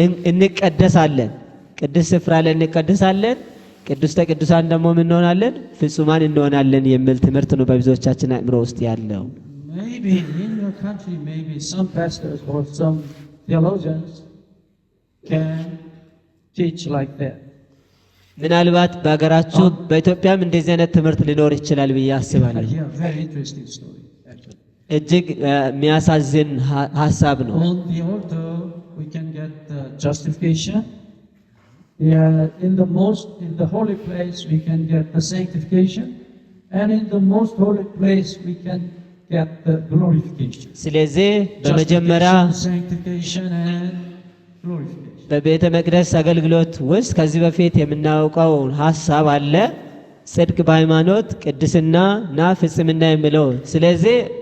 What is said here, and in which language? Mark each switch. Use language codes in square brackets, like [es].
[am] እንቀደሳለን። ቅድስት ስፍራ ላይ እንቀደሳለን። ቅድስተ ቅዱሳን ደግሞ ምን እንሆናለን? ፍጹማን እንሆናለን የሚል ትምህርት ነው በብዙዎቻችን አእምሮ ውስጥ ያለው። [en] Maybe in your country, maybe some pastors or some theologians can teach like that. [am] ምናልባት በሀገራችሁ በኢትዮጵያም እንደዚህ አይነት ትምህርት ሊኖር ይችላል ብዬ አስባለሁ። [en] Very interesting story, actually. [am] እጅግ የሚያሳዝን ሀሳብ ነው። [en] On the altar, we can get justification. In the holy place, we can get the sanctification, and in the most holy place, we can get the glorification. [am] ስለዚህ በመጀመሪያ [en] sanctification and glorification. [am] በቤተ መቅደስ አገልግሎት ውስጥ ከዚህ በፊት የምናውቀው ሀሳብ አለ፣ ጽድቅ በሃይማኖት ቅድስና እና ፍጽምና የሚለው። ስለዚህ